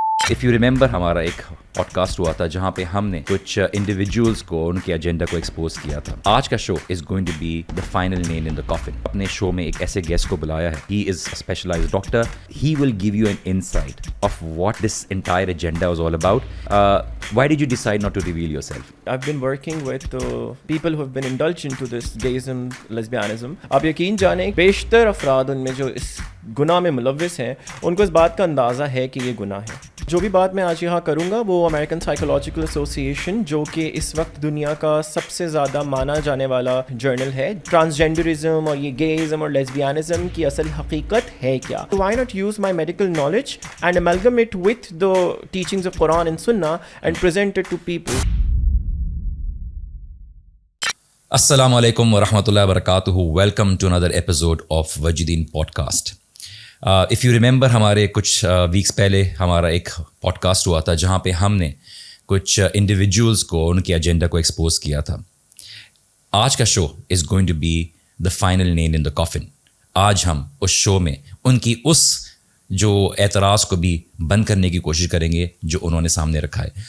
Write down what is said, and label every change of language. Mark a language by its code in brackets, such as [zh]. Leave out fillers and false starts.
[en] if you remember [hi] हमारा एक podcast हुआ था जहाँ पे हमने कुछ इंडिविजुअल्स को उनके एजेंडा को एक्सपोज किया था. [en] आज का show is going to be the final nail in the coffin. [hi] अपने शो में एक ऐसे गेस्ट को बुलाया है. [en] He is a specialised doctor. He will give you an insight of what this entire agenda was all about. Why did you decide not to reveal yourself? I've been working with people who have been indulged into this gayism, lesbianism. [hi] आप यकीन जाने बेशतर अफराद उनमें जो इस गुनाह में मुलव्विस हैं उनको इस बात का अंदाज़ा है कि ये गुनाह है. जो भी बात मैं आज यहाँ करूँगा वो अमेरिकन साइकोलॉजिकल एसोसिएशन, जो कि इस वक्त दुनिया का सबसे ज़्यादा माना जाने वाला जर्नल है, ट्रांसजेंडरिज्म और ये गेइज्म और लेस्बियानिज्म की असल हकीकत है क्या. [en] Why not use my medical knowledge and amalgamate with the teachings of Quran and Sunnah and present it to people. [ar] Assalamu alaikum wa rahmatullahi wa barakatuhu. [en] Welcome to another episode of Wajideen Podcast. If you remember [hi] हमारे कुछ weeks पहले हमारा एक podcast हुआ था जहाँ पे हमने कुछ इंडिविजुअल्स को उनके एजेंडा को एक्सपोज किया था. [en] आज का show is going to be the final nail in the coffin. [hi] आज हम उस शो में उनकी उस जो एतराज़ को भी बंद करने की कोशिश करेंगे जो उन्होंने सामने रखा है.